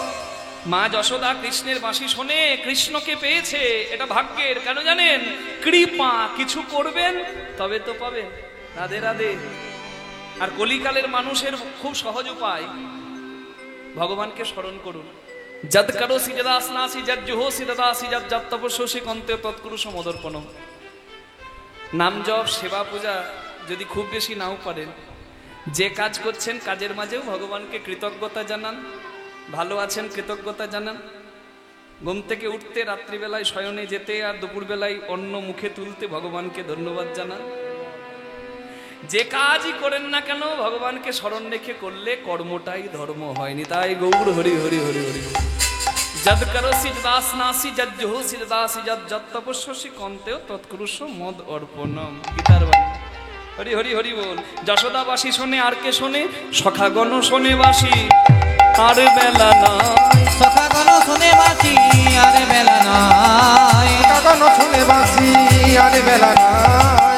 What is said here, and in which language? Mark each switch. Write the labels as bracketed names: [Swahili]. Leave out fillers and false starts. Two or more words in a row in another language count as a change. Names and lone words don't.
[Bangla] মা যশোদা কৃষ্ণের বাঁশি শোনে, কৃষ্ণকে পেয়েছে, এটা ভাগ্যের। কেন জানেন? কৃপা, কিছু করবেন তবে তো পাবেন। রাধে রাধে। আর কলিকালের মানুষের খুব সহজ উপায়, ভগবানকে স্মরণ করুন। [Sanskrit] যদ করোসি যদাসনাসি যদ জুহোসি দদাসি যদ যদ তপস্যসি কন্তে তৎকুরুষম মদর্পণম। [Bangla] নাম জপ, সেবা পূজা যদি খুব বেশি নাও পারেন, যে কাজ করছেন কাজের মাঝেও ভগবানকে কৃতজ্ঞতা জানান। ভালো আছেন কৃতজ্ঞতা জানান। ঘুম থেকে উঠতে, রাত্রিবেলায় শয়নে যেতে, আর দুপুরবেলায় অন্ন মুখে তুলতে ভগবানকে ধন্যবাদ জানান। যে কাজই করেন না কেন ভগবানকে স্মরণ রেখে করলে কর্মটাই ধর্ম হয়নি। তাই গৌর হরি হরি হরি হরি। [Sanskrit] যদ করোসি যদাসনাসি যদ জুহোসি দদাসি যদ যদ তপস্যসি কন্তেও তৎকুরুষো মদ অর্পণম। [Bangla] গীতার বাণী। হরি হরি হরি বল। যশোদাবাসী শোনে, আর কে শোনে? সখাগণ শোনে বাসি, আর বেলা নাই। সখাগণ শোনে বাসি, আর বেলা নাই। সখাগণ শোনে বাসি, আর বেলা নাই।